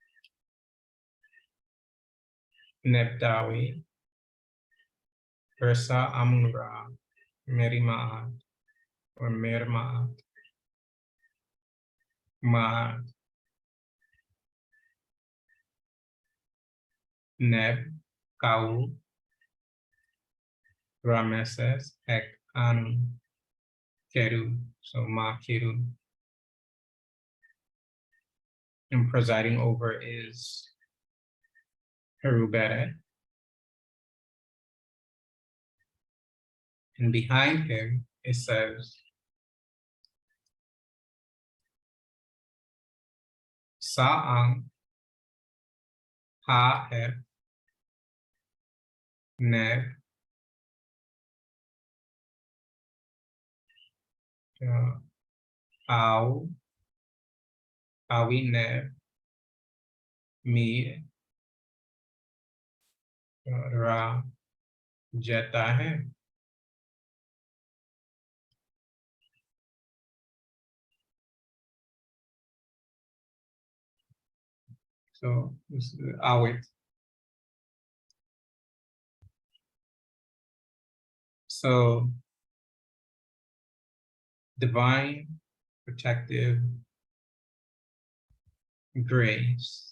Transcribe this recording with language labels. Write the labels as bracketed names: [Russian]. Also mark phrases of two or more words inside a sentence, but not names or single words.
[English] Nebdawi, Ursa Amunra, Merimaat, or Mermaat, Maat, Neb, Kau, Rameses, Ek, Anu, Keru, so Ma Keru. And presiding over is Heruberet. And behind him, it says, [Ancient Egyptian] Sa'ang Ha-Hef Neb Au Awi Neb Mi Ra Jeta Hai. [English] So this is Awit. So divine protective grace.